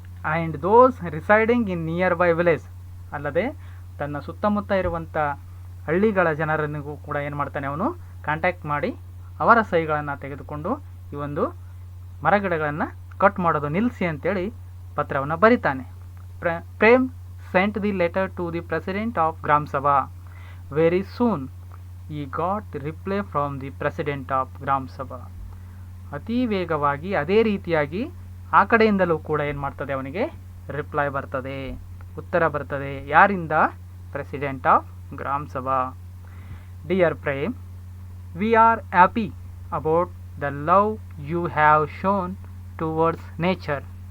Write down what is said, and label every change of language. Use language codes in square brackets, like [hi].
[en] and those residing in nearby village, [kn] ಅಲ್ಲದೆ ತನ್ನ ಸುತ್ತಮುತ್ತ ಇರುವಂಥ ಹಳ್ಳಿಗಳ ಜನರನ್ನು ಕೂಡ ಏನು ಮಾಡ್ತಾನೆ, ಅವನು ಕಾಂಟ್ಯಾಕ್ಟ್ ಮಾಡಿ ಅವರ ಸಹಿಗಳನ್ನು ತೆಗೆದುಕೊಂಡು ಈ ಒಂದು ಮರಗಿಡಗಳನ್ನು ಕಟ್ ಮಾಡೋದು ನಿಲ್ಲಿಸಿ ಅಂತೇಳಿ ಪತ್ರವನ್ನು ಬರಿತಾನೆ. [en] Prem sent the letter to the president of Gram Sabha. Very soon he got reply from the president of Gram Sabha. [kn] ಅತಿ ವೇಗವಾಗಿ ಅದೇ ರೀತಿಯಾಗಿ ಆ ಕಡೆಯಿಂದಲೂ ಕೂಡ ಏನು ಮಾಡ್ತದೆ, ಅವನಿಗೆ ರಿಪ್ಲೈ ಬರ್ತದೆ, ಉತ್ತರ ಬರ್ತದೆ. ಯಾರಿಂದ? [en] President of Gram Sabha. Dear Prem, we are happy about the love you have shown towards nature.